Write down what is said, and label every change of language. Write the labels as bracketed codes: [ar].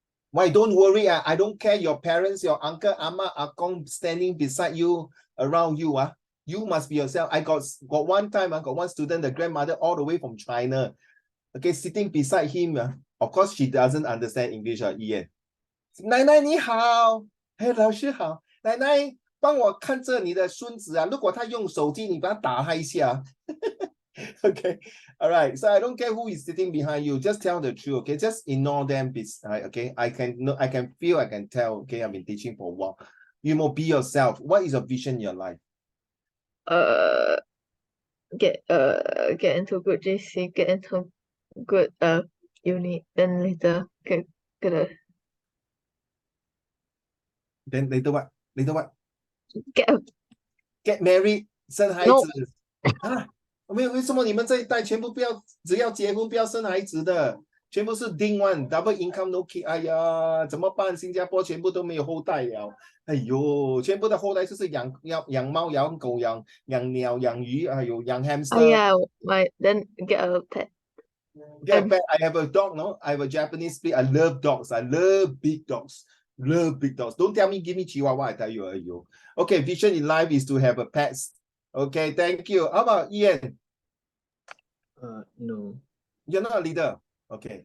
[en] Why, don't worry. I don't care your parents, your uncle, ama, akong standing beside you, around you. You must be yourself. I got one time, I got one student, the grandmother all the way from China. Okay, sitting beside him. Of course, she doesn't understand English, Ian. [zh] 奶奶你好，嘿，老师好，奶奶帮我看着你的孙子啊，如果他用手机，你把他打他一下。 [en] Okay, all right. So I don't care who is sitting behind you. Just tell the truth. Okay, just ignore them. Okay, I can feel, I can tell. Okay, I've been teaching for a while. You must be yourself. What is your vision in your life? get into good JC, get into good uni, then later get a Then later what? Later what? get married, [zh] 生孩子。 [en] No. [zh] 啊，为什么你们这一代全部不要，只要结婚不要生孩子的，全部是丁 [en] one double income no kid。 [zh] 哎呀，怎么办？新加坡全部都没有后代了。哎呦，全部的后代就是养猫、养狗、养鸟、养鱼，哎呦，养 hamster。 [en] then get a pet. Get a pet. I have a dog, no? I have a Japanese split. I love dogs. I love big dogs. Love big dogs. Don't tell me give me Chihuahua. I tell you, Okay, vision in life is to have a pet. Okay, thank you. How about Ian? No. You're not a leader. Okay.